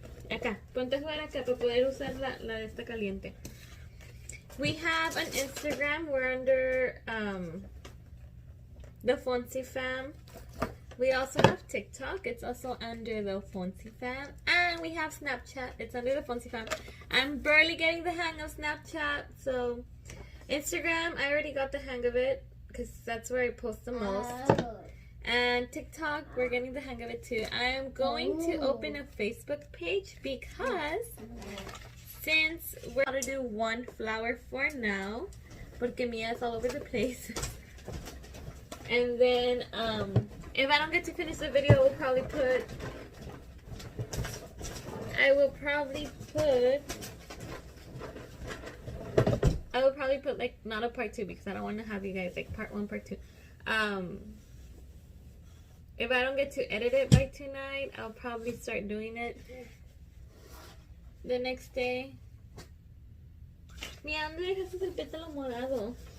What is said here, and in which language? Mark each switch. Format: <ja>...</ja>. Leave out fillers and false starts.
<es>Acá, ponte a jugar acá para poder usar la de esta caliente.</es> <en>We have an Instagram. We're under THEFONSIFAM. We also have TikTok. It's also under THEFONSIFAM. And we have Snapchat. It's under THEFONSIFAM. I'm barely getting the hang of Snapchat. So Instagram, I already got the hang of it because that's where I post the most. And TikTok, we're getting the hang of it too. I am going to open a Facebook page because since we're going to do one flower for now,</en> <es>porque</es> <en>Mia is all over the place. And then if I don't get to finish the video, I will probably put like not a part 2 because I don't want to have you guys like part 1, part 2. If I don't get to edit it by tonight, I'll probably start doing it the next day.</en> <es>Mira, ¿dónde dejaste el pétalo morado?</es>